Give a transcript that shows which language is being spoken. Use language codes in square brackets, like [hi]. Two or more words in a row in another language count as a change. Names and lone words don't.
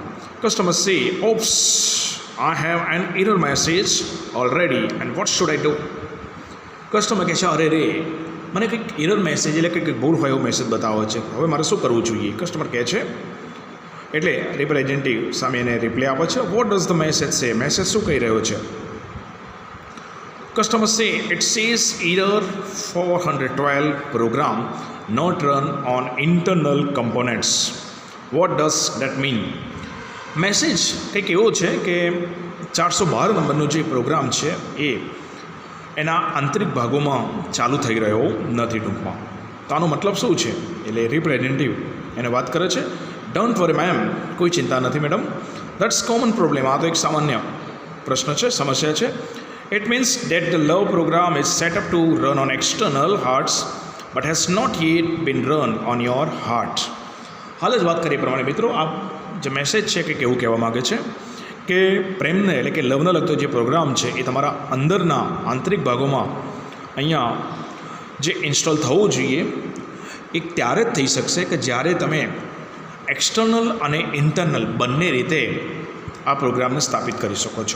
[en] customer say oops I have an error message already and what should I do? [gu] કસ્ટમર કહે છે અરે રે મને કંઈક [en] error message [gu] એટલે કંઈક ભૂલ હોય એવો મેસેજ બતાવે છે, હવે મારે શું કરવું જોઈએ? કસ્ટમર કહે છે એટલે રિપ્રેઝેન્ટેટિવ સામે એને રિપ્લાય આપે છે [en] what does the message say? [gu] મેસેજ શું કહી રહ્યો છે? [en] Customer say it says error 412 program not run on internal components. What does that mean? [gu] મેસેજ કંઈક એવો છે કે 412 નંબરનો જે પ્રોગ્રામ છે એ એના આંતરિક ભાગોમાં ચાલુ થઈ રહ્યો નથી ટૂંકમાં. તો આનો મતલબ શું છે? એટલે રિપ્રેઝેન્ટેટિવ એને વાત કરે છે [en] don't worry ma'am, [gu] કોઈ ચિંતા નથી મેડમ, [en] that's common problem. [gu] આ તો એક સામાન્ય પ્રશ્ન છે, સમસ્યા છે. [en] It means that the love program is set up to run on external hearts but has not yet been run on your heart. [gu] હાલ જ વાત કરીએ પ્રમાણે મિત્રો આ જે મેસેજ છે કે કેવું કહેવા માગે છે કે પ્રેમને એટલે કે લવને લગતો જે પ્રોગ્રામ છે એ તમારા અંદરના આંતરિક ભાગોમાં અહીંયા જે ઇન્સ્ટોલ થવું જોઈએ એ ત્યારે જ થઈ શકશે કે જ્યારે તમે એક્સટર્નલ અને ઇન્ટરનલ બંને રીતે આ પ્રોગ્રામને સ્થાપિત કરી શકો છો.